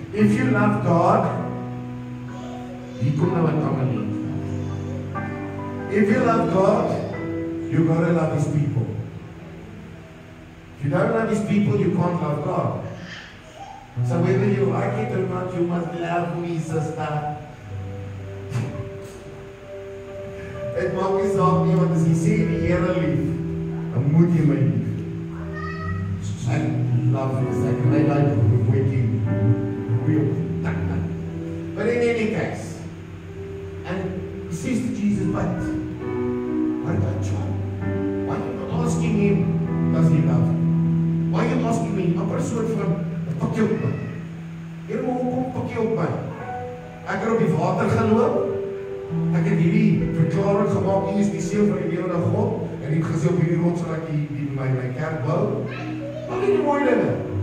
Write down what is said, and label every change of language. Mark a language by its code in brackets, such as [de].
[en] If you love God, He could never come and leave. If you love God, you gotta love His people. If you don't love His people, you can't love God. So whether you like it or not, you must love me, sister. [af] Het maak nie saak nie, want as jy sê die Here lief, dan moet jy my lief. [en] Ek love this, ek like waking real. But in any case, and he says to Jesus, but what about John? Why are you not asking him, does he love him? Why are you asking me? I'm a [af] soort van, pak jy op my. Here, maar hoekom pak jy op my? Ek het op die water geloop. Ek het hierdie verklaring gemaak, U is die Seun van die lewende God, en ek het gesê op hierdie rots sal ek my kerk bou. Al die mooi dinge.